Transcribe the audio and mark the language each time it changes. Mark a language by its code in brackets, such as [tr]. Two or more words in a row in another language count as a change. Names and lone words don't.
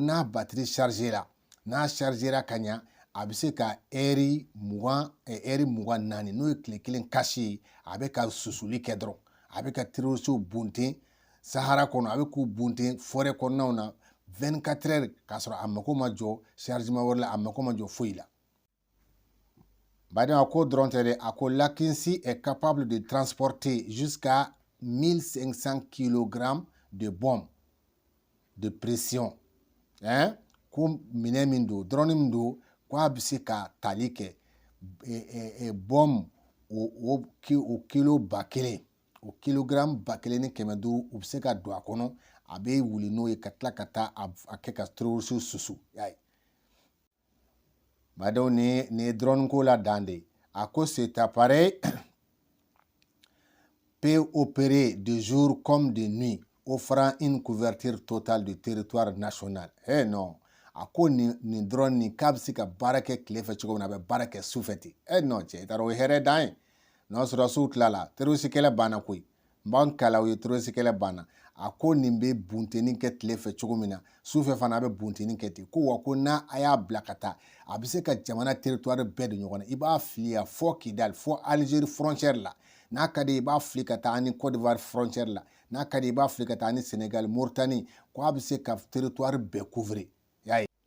[bm] n'a batterie chargera n'a chargera ka ɲa a bɛ se ka heure 24 n'o ye tile 1 kasi ye a bɛ ka susuli kɛ dɔrɔn a bɛ ka terroriste bunten sahara kɔnɔ a bɛ k'u bunten forêt kɔnɔnaw na 24 heures k'a sɔrɔ a mako ma jɔ chargement wɛrɛ la a mako ma jɔ foyi la baden a ko dɔrɔn tɛ dɛ a ko [fr] l'Akinci est capable de transporter jusqu'à 1500 kg de bombes de pression [bm] ko minɛn min don drone min don ko a bɛ se ka tali kɛ bombe o kilo 1000 o kilogramme 1500 u bɛ se ka don a kɔnɔ a bɛ wuli n'o ye ka tila ka taa a kɛ ka terroriste susu y'a ye badenw ni ye drone ko la dan de a ko [fr] cet appareil peut opérer de jour comme de nuit offrant une couverture totale du territoire national [bm] non a ko nin drone ni k'a bɛ se ka baara kɛ tile fɛ cogo min na a bɛ baara kɛ su fɛ ten non cɛ i taara o ye hɛrɛ dan ye n'o sɔrɔ su tilala terroriste kɛlɛ banna koyi n b'an kala o ye terroriste kɛlɛ banna a ko nin bɛ buntenni kɛ tile fɛ cogo min na su fɛ fana a bɛ buntenni kɛ ten ko wa ko n'a a y'a bila ka taa a bɛ se ka jamana territoire bɛɛ de ɲɔgɔn na i b'a fili ya fɔ Kidal fɔ Algérie frontière la n'a ka di i b'a fili ka taa ani Côte d'Ivoire frontière la n'a ka di i b'a fili ka taa ani Sénégal Mauritanie ko a bɛ se ka territoire bɛɛ couvrir y'a ye